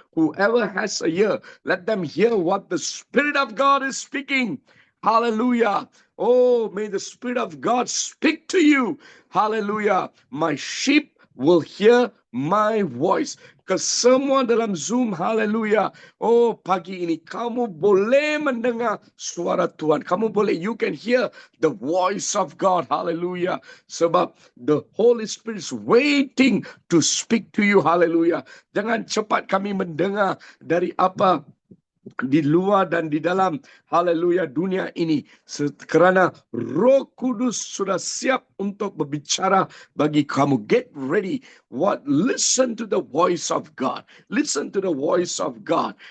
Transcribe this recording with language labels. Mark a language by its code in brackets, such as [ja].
[en] Whoever has a ear, let them hear what the Spirit of God is speaking. Hallelujah. Oh, may the Spirit of God speak to you. Hallelujah. My sheep will hear my voice. [ms] Kesemua dalam Zoom, haleluya. Oh, pagi ini kamu boleh mendengar suara Tuhan. Kamu boleh, [en] you can hear the voice of God. Hallelujah. Sebab the Holy Spirit is waiting to speak to you. Hallelujah. [ms] Jangan cepat kami mendengar dari apa di luar dan di dalam, haleluya, dunia ini, kerana Roh Kudus sudah siap untuk berbicara bagi kamu. [en] Get ready. Listen to the voice of God. Listen to the voice of God.